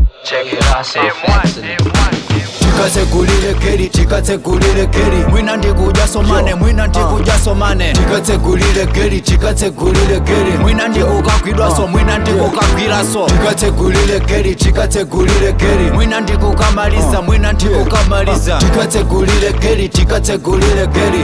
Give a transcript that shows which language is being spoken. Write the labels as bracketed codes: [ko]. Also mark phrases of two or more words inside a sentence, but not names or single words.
[en] Check it out, say [tum] Tikatsekulile keri, tikatsekulile keri. Mwina ndikuja somane, mwina ndikuja somane. Tikatsekulile keri, tikatsekulile keri. Mwina ndikukakwidwa so, mwina ndikukakwira so. Tikatsekulile keri, tikatsekulile keri. Mwina ndikukamaliza, mwina ndikukamaliza. Tikatsekulile keri, tikatsekulile keri.